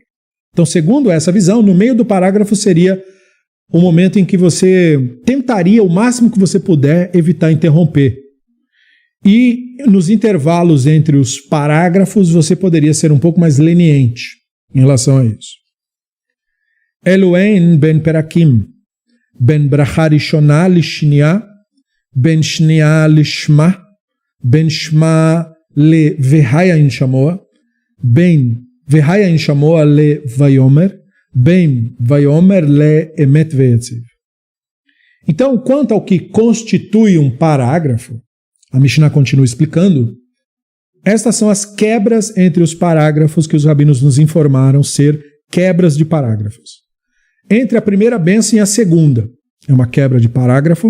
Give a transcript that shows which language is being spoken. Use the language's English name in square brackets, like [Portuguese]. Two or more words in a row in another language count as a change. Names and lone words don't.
[Portuguese] Então, segundo essa visão, no meio do parágrafo seria o momento em que você tentaria o máximo que você puder evitar interromper. E nos intervalos entre os parágrafos, você poderia ser um pouco mais leniente em relação a isso. [Hebrew] ואלו הן בין הפרקים, בין ברכה ראשונה לשנייה, בין שנייה לשמע, בין שמע לוהיה אם שמוע, בין והיה אם שמוע לויאמר, בין ויאמר לאמת ויציב. [Portuguese] Então, quanto ao que constitui um parágrafo, a Mishnah continua explicando, estas são as quebras entre os parágrafos que os rabinos nos informaram ser quebras de parágrafos. Entre a primeira bênção e a segunda, é uma quebra de parágrafo.